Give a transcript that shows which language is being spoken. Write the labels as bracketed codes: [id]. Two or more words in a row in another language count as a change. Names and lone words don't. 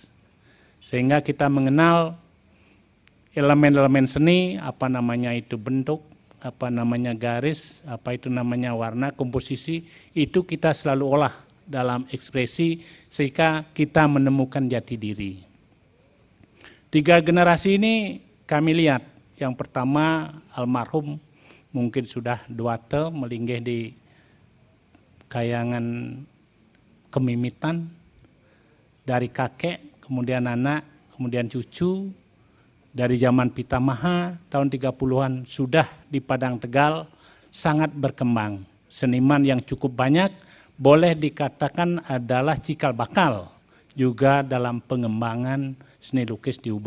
[id] Sehingga kita mengenal elemen-elemen seni, apa namanya itu bentuk, apa namanya garis, apa itu namanya warna, komposisi, itu kita selalu olah dalam ekspresi sehingga kita menemukan jati diri. 3 generasi ini kami lihat, yang pertama almarhum mungkin sudah [ban] duate melinggih di kayangan kemimitan, [id] dari kakek, kemudian anak, kemudian cucu, dari zaman Pitamaha tahun 30-an sudah di Padang Tegal sangat berkembang. Seniman yang cukup banyak, boleh dikatakan adalah cikal bakal juga dalam pengembangan seni lukis di Ubud.